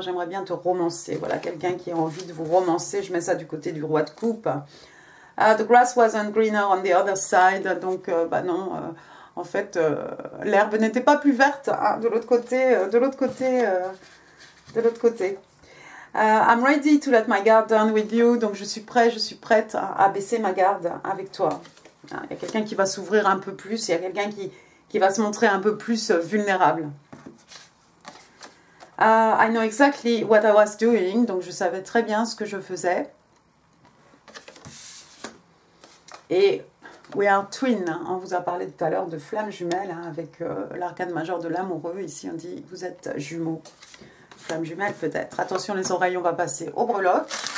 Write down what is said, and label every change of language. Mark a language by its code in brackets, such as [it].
[fr] J'aimerais bien te romancer. Voilà, quelqu'un qui a envie de vous romancer. Je mets ça du côté du roi de coupe. [en] The grass wasn't greener on the other side. [fr] Donc, non, en fait, l'herbe n'était pas plus verte hein, de l'autre côté. [en] I'm ready to let my guard down with you. [fr] Donc, je suis prête à baisser ma garde avec toi. Il y a quelqu'un qui va s'ouvrir un peu plus. Il y a quelqu'un qui va se montrer un peu plus vulnérable. [en] I know exactly what I was doing. [fr] Donc, je savais très bien ce que je faisais. Et [en] we are twin. [fr] On vous a parlé tout à l'heure de flamme jumelle hein, avec l'arcane majeur de l'amoureux. Ici, on dit vous êtes jumeaux. Flamme jumelle peut-être. Attention les oreilles, on va passer au breloque.